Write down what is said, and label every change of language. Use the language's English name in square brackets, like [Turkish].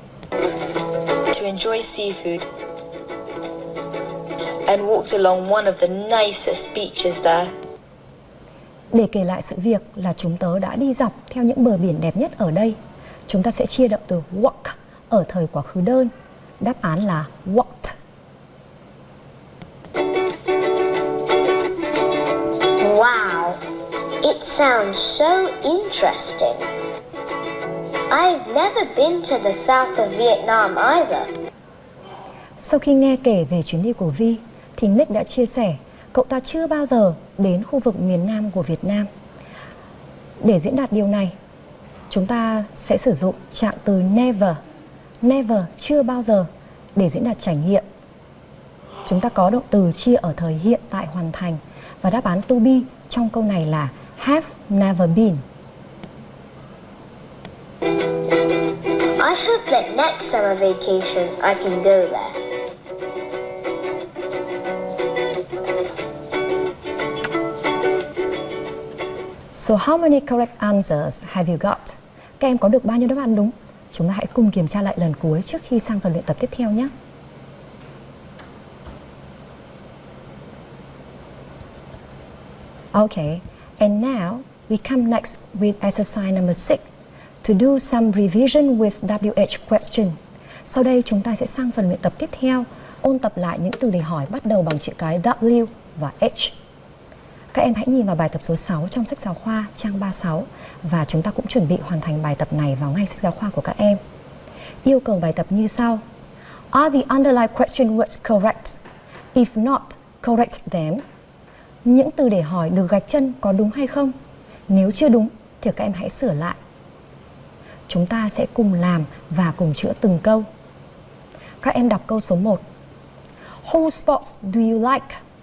[English] To enjoy seafood and walked along one of the nicest beaches there. [Vietnamese] Để kể lại sự việc là chúng tớ đã đi dọc theo những bờ biển đẹp nhất ở đây. Chúng ta sẽ chia động từ walk ở thời quá khứ đơn. Đáp án là walked. [English] Wow, it sounds so interesting. I've never been to the south of Vietnam either. [Vietnamese] Sau khi nghe kể về chuyến đi của Vi thì Nick đã chia sẻ cậu ta chưa bao giờ đến khu vực miền Nam của Việt Nam. Để diễn đạt điều này, chúng ta sẽ sử dụng trạng từ never. Never, chưa bao giờ, để diễn đạt trải nghiệm. Chúng ta có động từ chia ở thời hiện tại hoàn thành và đáp án to be trong câu này là [English] have never been. I hope that next summer vacation I can go there. So how many correct answers have you got? [Vietnamese] Các em có được bao nhiêu đáp án đúng? Chúng ta hãy cùng kiểm tra lại lần cuối trước khi sang phần luyện tập tiếp theo nhé. [English] Okay, and now we come next with exercise number 6 to do some revision with WH question. [Vietnamese] Sau đây chúng ta sẽ sang phần luyện tập tiếp theo, ôn tập lại những từ đề hỏi bắt đầu bằng chữ cái W và H. Các em hãy nhìn vào bài tập số 6 trong sách giáo khoa trang 36 và chúng ta cũng chuẩn bị hoàn thành bài tập này vào ngay sách giáo khoa của các em. Yêu cầu bài tập như sau. [English] Are the underlined question words correct? If not, correct them. [Vietnamese] Những từ để hỏi được gạch chân có đúng hay không? Nếu chưa đúng thì các em hãy sửa lại. Chúng ta sẽ cùng làm và cùng chữa từng câu. Các em đọc câu số 1. [English] Whose sports do you like?